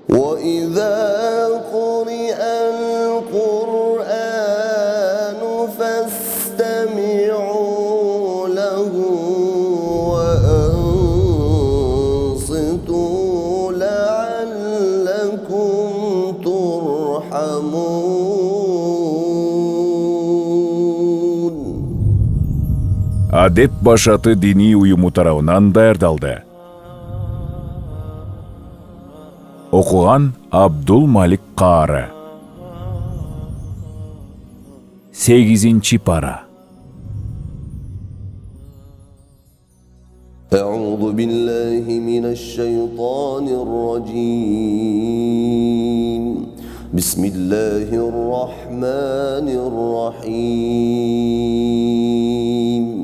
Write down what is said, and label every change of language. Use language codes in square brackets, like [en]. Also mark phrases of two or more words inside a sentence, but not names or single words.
[ar] وإذا قرئ القرآن فاستمعوا له وأنصتوا لعلكم ترحمون. [ky] Адеп башаты дини уюму тарабынан даярдалды. Окуган Абдул Малик Каары. 8-ci пара. [ar] أعوذ بالله من الشيطان الرجيم. بسم الله الرحمن الرحيم.